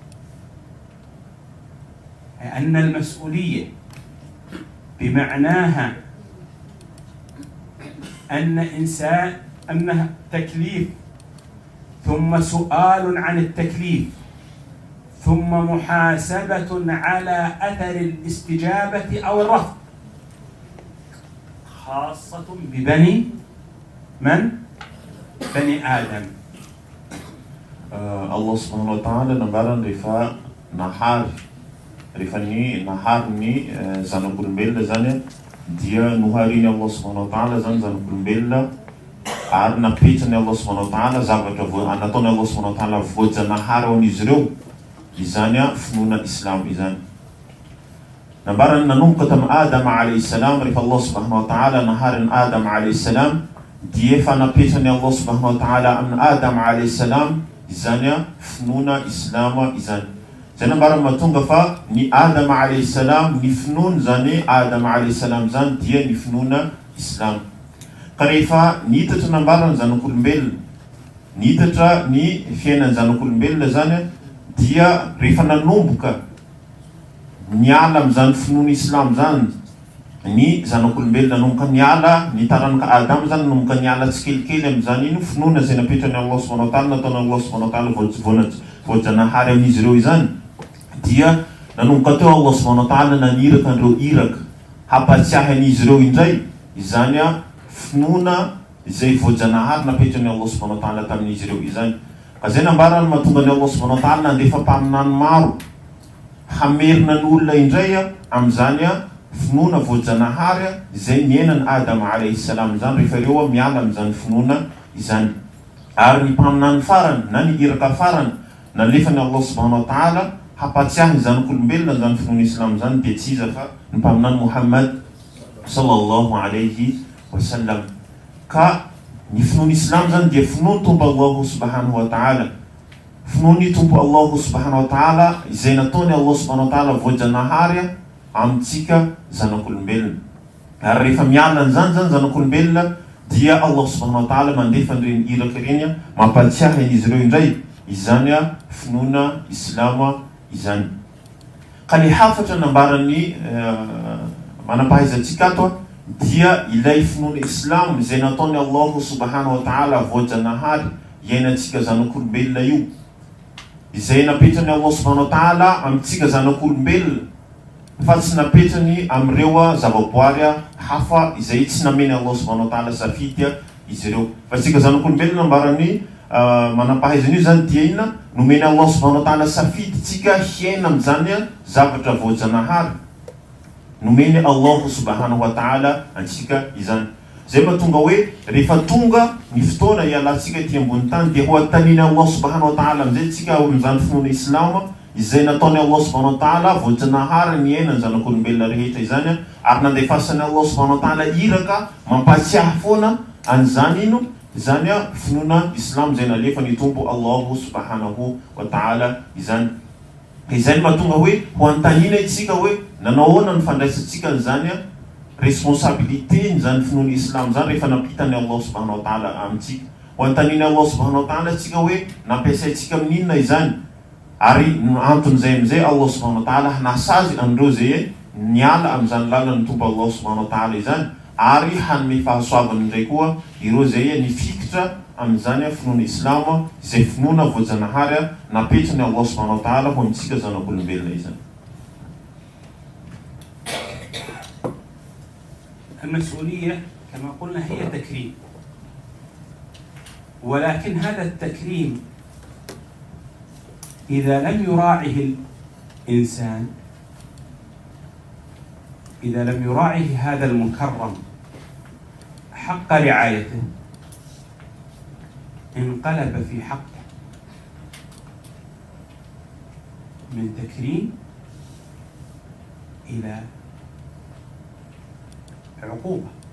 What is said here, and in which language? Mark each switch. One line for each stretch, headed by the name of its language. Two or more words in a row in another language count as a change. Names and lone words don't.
Arabic: أن المسؤولية بمعناها أنها تكليف ثم سؤال عن التكليف ثم محاسبة على أثر الاستجابة أو الرفض، خاصة ببني آدم. الله سبحانه وتعالى
Malagasy: nambarany rehefa ny zanak'olombelona zany dia nohariny
Arabic: الله سبحانه وتعالى
Malagasy: zany zanak'olombelona, ary napetrany
Arabic: الله سبحانه وتعالى
Malagasy: zavatra nataony
Arabic: الله سبحانه وتعالى
Malagasy: voajanahary ho an'izy ireo, izany finoana Islam izany. Nambarany nanomboka tamin'ny Adama
Arabic: عليه السلام,
Malagasy: rehefa
Arabic: الله سبحانه وتعالى
Malagasy: nahariny Adama
Arabic: عليه السلام,
Malagasy: dia efa napetrany
Arabic: الله سبحانه وتعالى
Malagasy: amin'ny Adama
Arabic: عليه السلام
Malagasy: izany finoana Islam izany. Zay nambarany mahatonga fa ny Adama
Arabic: عليه السلام,
Malagasy: ny finoana zany Adama
Arabic: عليه السلام
Malagasy: zany dia ny finoana Islam. Ka rehefa nihitatra nambarany zanak'olombelona, nihitatra ny fiainany zanak'olombelona zany, dia rehefa nanomboka niala amin'izany finoana Islam zany ny zanak'olombelona, nanomboka niala ny taranaka Adama zany nanomboka niala tsikelikely amin'izany ino finoana zay napetrany
Arabic: الله سبحانه وتعالى,
Malagasy: nataony
Arabic: الله سبحانه وتعالى
Malagasy: voajanahary amin'izy ireo izany, dia nanomboka teo
Arabic: الله سبحانه وتعالى
Malagasy: naniraka an'ireo iraka hampatsiahy an'izy ireo indray, izany finoana izay voajanahary napetrany Allah subhanahu wa ta'ala tamin'izy ireo izany. Ka zay nambarany mahatonga ny
Arabic: الله سبحانه وتعالى
Malagasy: nandefa mpaminany maro hamerina ny olona indray amin'izany finoana voajanahary izay niainany Adama
Arabic: عليه السلام
Malagasy: zany, rehefa ireo miala amin'izany finoana izany. Ary ny mpaminany farany na ny iraka farany nalefany
Arabic: الله سبحانه وتعالى
Malagasy: hampatsiahy ny zanak'olombelona zany finoana Islam zany, dia tsy iza fa ny mpaminany Muhammad
Arabic: صلى الله عليه وسلم.
Malagasy: Ka ny finoana Islam zany dia finoana tompo
Arabic: الله سبحانه وتعالى,
Malagasy: finoany tompo
Arabic: الله سبحانه وتعالى
Malagasy: izay nataony
Arabic: الله سبحانه وتعالى
Malagasy: voajanahary amintsika zanak'olombelona. Ary rehefa miala an'izany zany zanak'olombelona, dia
Arabic: الله سبحانه وتعالى
Malagasy: mandefa an'ireny iraka ireny mampatsiahy an'izy ireo indray, izany finoana Islam izany. Ka ny hafatra nambarany manapahaizatsika ato dia ilay finoana Islam izay nataony
Arabic: الله سبحانه وتعالى
Malagasy: voajanahary iainantsika zanak'olombelona io, izay napetrany
Arabic: الله سبحانه وتعالى
Malagasy: amintsika zanak'olombelona, fa tsy napetrany amin'ireo zavaboary hafa izay tsy nameny
Arabic: الله سبحانه وتعالى
Malagasy: safidy izy ireo. Fa tsika zanak'olombelona nambarany manampahaizana io zany dia ina nomeny
Arabic: الله سبحانه وتعالى
Malagasy: safidy tsika hiaina amin'izany zavatra voajanahary, nomeny
Arabic: الله سبحانه وتعالى
Malagasy: antsika izany. Zay mahatonga hoe rehefa tonga ny fotoana ialantsika ety ambony tany, dia ho antaniny
Arabic: الله سبحانه وتعالى
Malagasy: amin'izay tsika amin'izany finoana Islam izay nataony
Arabic: الله سبحانه وتعالى
Malagasy: voajanahary ny iainany zanak'olombelona rehetra izany, ary nandefasany
Arabic: الله سبحانه وتعالى
Malagasy: iraka mampatsiahy foana an'izany ino izany finoana Islam izay nalefa ny tompo
Arabic: الله سبحانه وتعالى
Malagasy: izany. Izay mahatonga hoe ho antanina itsika hoe nanaoana ny fandraisantsika n'izany responsabilité n'izany finoana Islam zany rehefa napitany
Arabic: الله سبحانه وتعالى
Malagasy: amintsika. Ho antanina
Arabic: الله سبحانه وتعالى
Malagasy: tsika hoe nampiasaitsika amin'inona izany, ary anton'izay amin'izay
Arabic: الله سبحانه وتعالى
Malagasy: hanasazy amin'ireo zay niala amin'izany lalany tompo
Arabic: الله سبحانه وتعالى
Malagasy: izany, ary hanome fahasoavany indray koa ireo zay nifikitra amin'izany finoana Islam izay finoana voajanahary napetrany
Arabic: الله سبحانه وتعالى
Malagasy: ho amintsika zanak'olombelona izany.
Arabic: المسؤولية كما قلنا هي تكريم، ولكن هذا التكريم إذا لم يراعه الإنسان، إذا لم يراعه هذا المكرم حق رعايته، انقلب في حقه من تكريم إلى عقوبة.